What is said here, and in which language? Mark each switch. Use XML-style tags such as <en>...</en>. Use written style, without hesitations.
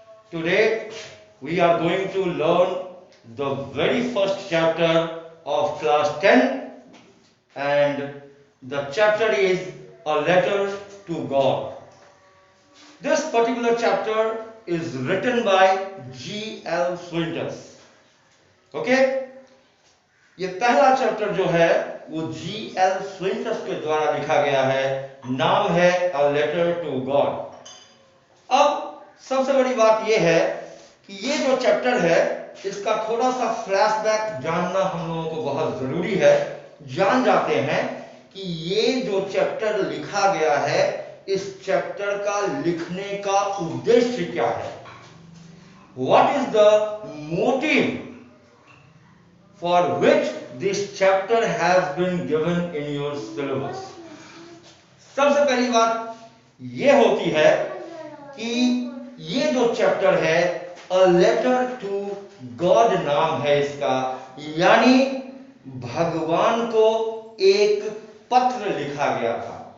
<en>Today we are going to learn the very first chapter of class 10, and the chapter is a letter to God. This particular chapter is written by G.L. Swinton. Okay?</en> <hi>ये पहला chapter जो है वो G.L. Swinton के द्वारा लिखा गया है। नाम है A Letter to God। अब सबसे बड़ी बात यह है कि ये जो चैप्टर है इसका थोड़ा सा फ्लैशबैक जानना हम लोगों को बहुत जरूरी है। जान जाते हैं कि ये जो चैप्टर लिखा गया है, इस चैप्टर का लिखने का उद्देश्य क्या है।</hi> <en>What is the motive for which this chapter has been given in your syllabus?</en> <hi>सबसे पहली बात ये होती है कि ये जो चैप्टर है अ लेटर टू गॉड नाम है इसका, यानी भगवान को एक पत्र लिखा गया था।</hi>